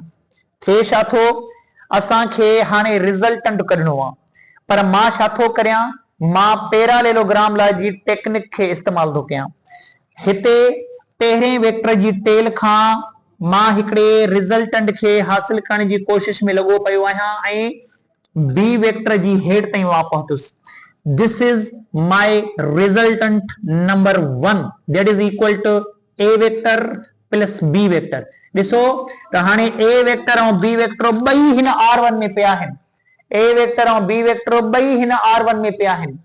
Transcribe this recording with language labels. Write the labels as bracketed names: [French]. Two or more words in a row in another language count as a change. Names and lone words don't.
[Sindhi] थे छा थो, असांखे हाणे रिज़ल्टेंट कढणो आहे, पर मां छा थो करियां, मां पैरालेलोग्राम लाइ जी टेक्निक खे इस्तेमाल थो कयां। हिते पहिरें वेक्टर जी टेल खां मां हिकिड़े रिज़ल्टेंट खे हासिल करण जी कोशिश में लॻो पियो आहियां ऐं बी वेक्टर जी हेठि ताईं मां पहुतुसि। [English] this is my resultant number 1 that is equal to A vector plus B vector. [Sindhi] ॾिसो त हाणे ए वेक्टर ऐं बी वेक्टर ॿई हिन R1 में पिया आहिनि। ए वेक्टर ऐं बी वेक्टर ॿई हिन R1 में पिया आहिनि।